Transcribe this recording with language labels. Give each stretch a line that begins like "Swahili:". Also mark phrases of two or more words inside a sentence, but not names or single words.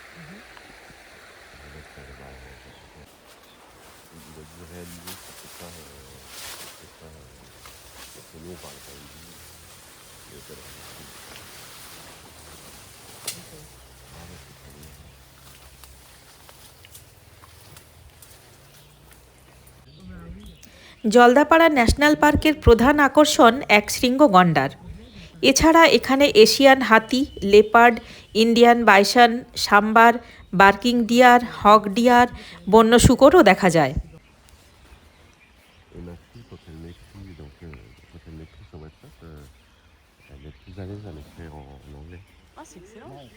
French: Donc, il a dû réaliser que c'était pas parce que nous on parlait pas hindi. Il était là. Ah ouais, c'est très bien.
Bangla: জলদাপাড়া ন্যাশনাল পার্কের প্রধান আকর্ষণ একশৃঙ্গ গন্ডার। এছাড়া এখানে এশিয়ান হাতি, লেপার্ড, ইন্ডিয়ান বাইসন, সাম্বার, বার্কিং ডিয়ার, হক ডিয়ার, বন্য শূকরও দেখা যায়।
French: Et ma fille, quand elle m'écrit, quand elle m'écrit sur WhatsApp, elle est plus à l'aise à m'écrire en anglais. Ah, c'est excellent.